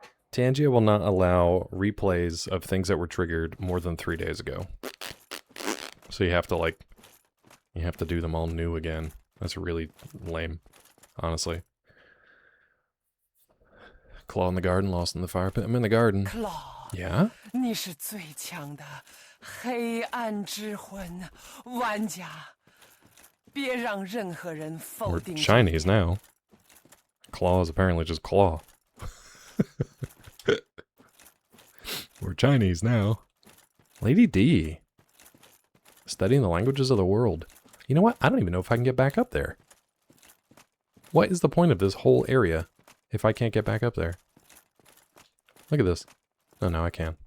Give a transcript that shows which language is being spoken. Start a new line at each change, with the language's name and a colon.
English: Tangia will not allow replays of things that were triggered more than 3 days ago. So you have to do them all new again. That's really lame, honestly. Claw in the garden, lost in the fire pit. I'm in the garden. Claw. Yeah?
Chinese: 你是最强的黑暗之魂玩家，别让任何人否
English: We're
Chinese: 定。
English: Chinese now. Claw is apparently just claw. We're Chinese now. Lady D. Studying the languages of the world. You know what? I don't even know if I can get back up there. What is the point of this whole area if I can't get back up there? Look at this. Oh, no, I can.